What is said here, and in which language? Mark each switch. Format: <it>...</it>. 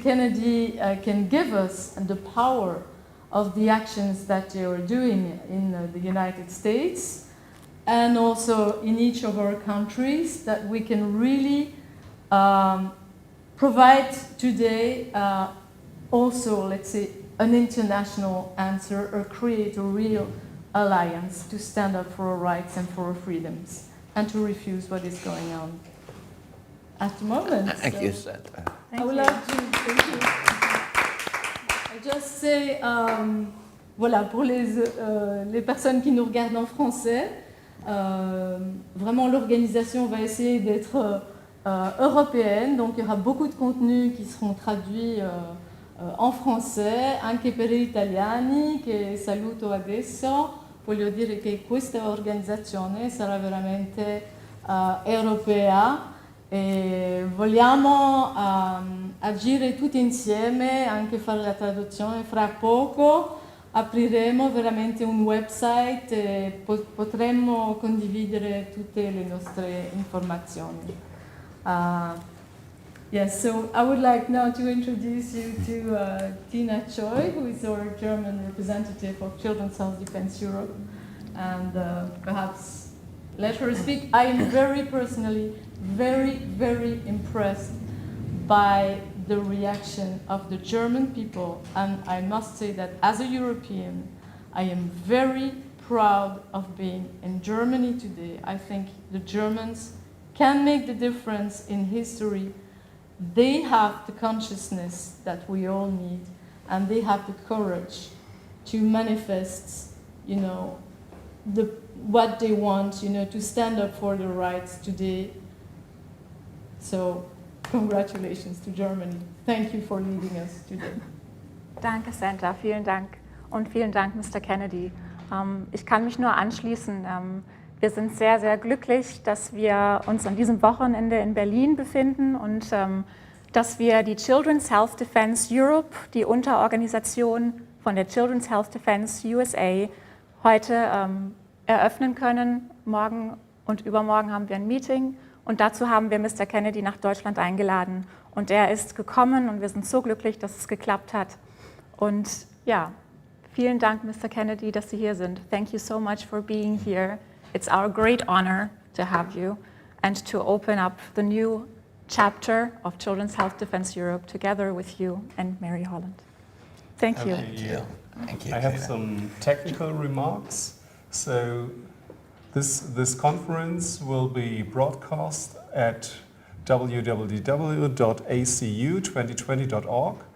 <en>Kennedy can give us, and the power of the actions that they are doing in the United States, and also in each of our countries, that we can really provide today also, let's say, an international answer, or create a real alliance to stand up for our rights and for our freedoms, and to refuse what is going on at the moment. Thank you, Sandra. I would like to thank you. I just say,</en> <fr>voilà, pour les personnes qui nous regardent en français, vraiment l'organisation va essayer d'être européenne, donc il y aura beaucoup de contenus qui seront traduits en français,</fr> <it>anche per gli italiani che saluto adesso. Voglio dire che questa organizzazione sarà veramente europea e vogliamo agire tutti insieme, anche fare la traduzione. Fra poco apriremo veramente un website e potremo condividere tutte le nostre informazioni.</it> <en>Yes, so I would like now to introduce you to Tina Choi, who is our German representative of Children's Health Defense Europe, and perhaps let her speak. I am very personally very impressed by the reaction of the German people, and I must say that as a European, I am very proud of being in Germany today. I think the Germans can make the difference in history. They have the consciousness that we all need, and they have the courage to manifest, what they want, to stand up for their rights today. So congratulations to Germany. Thank you for leading us today.</en> <de>Danke, Santa. Vielen Dank. Und vielen Dank, Mr. Kennedy. Ich kann mich nur anschließen. Wir sind sehr, sehr glücklich, dass wir uns an diesem Wochenende in Berlin befinden und dass wir die Children's Health Defense Europe, die Unterorganisation von der Children's Health Defense USA, heute eröffnen können. Morgen und übermorgen haben wir ein Meeting und dazu haben wir Mr. Kennedy nach Deutschland eingeladen. Und er ist gekommen und wir sind so glücklich, dass es geklappt hat. Und ja, vielen Dank, Mr. Kennedy, dass Sie hier sind.</de> <en>Thank you so much for being here. It's our great honor to have you and to open up the new chapter of Children's Health Defense Europe together with you and Mary Holland. Thank you. Thank you. I have some technical remarks. So this conference will be broadcast at www.ACU2020.org.</en>